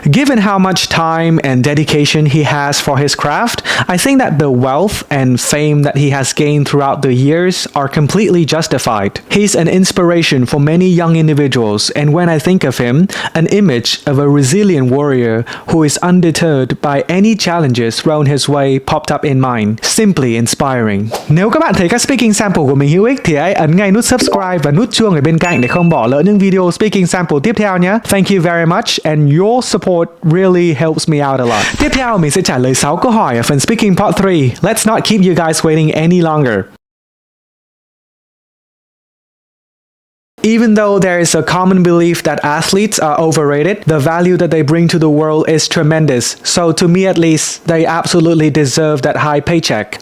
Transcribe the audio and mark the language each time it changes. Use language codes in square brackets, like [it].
[en] Given how much time and dedication he has for his craft, I think that the wealth and fame that he has gained throughout the years are completely justified. He's an inspiration for many young individuals, and when I think of him, an image of a resilient warrior who is undeterred by any challenges thrown his way popped up in mind. Simply inspiring. [vi] Nếu các bạn thấy các speaking sample của mình hữu ích thì hãy ấn ngay nút subscribe và nút chuông ở bên cạnh để không bỏ lỡ những video speaking sample tiếp theo nhé. [en] Thank you very much and your support really helps me out a lot. [vi] Tiếp theo mình sẽ trả lời 6 câu hỏi ở phần Speaking Part 3. [en] Let's not keep you guys waiting any longer. Even though there is a common belief that athletes are overrated, the value that they bring to the world is tremendous. So to me at least, they absolutely deserve that high paycheck.